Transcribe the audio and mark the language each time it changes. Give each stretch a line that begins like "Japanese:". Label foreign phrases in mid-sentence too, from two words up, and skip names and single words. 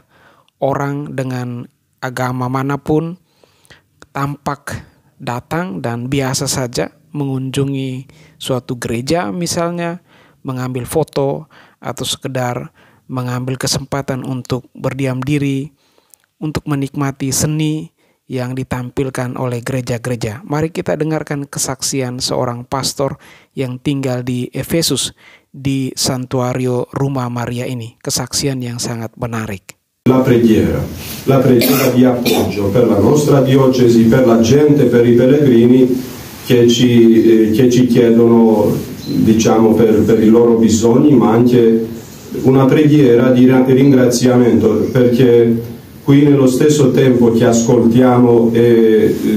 Indonesian: Orang dengan agama manapun tampak datang dan biasa saja mengunjungi suatu gereja misalnya, mengambil foto atau sekedar mengambil kesempatan untuk berdiam diri, untuk menikmati seni yang ditampilkan oleh gereja-gereja. Mari kita dengarkan kesaksian seorang pastor yang tinggal di Efesus, di Santuario Rumah Maria ini. Kesaksian yang sangat menarik.
Italian: La preghiera di appoggio per la nostra diocesi, per la gente, per i pellegrini che ci chiedono, diciamo, per i loro bisogni, ma anche una preghiera di ringraziamento, perché qui nello stesso tempo che ascoltiamo e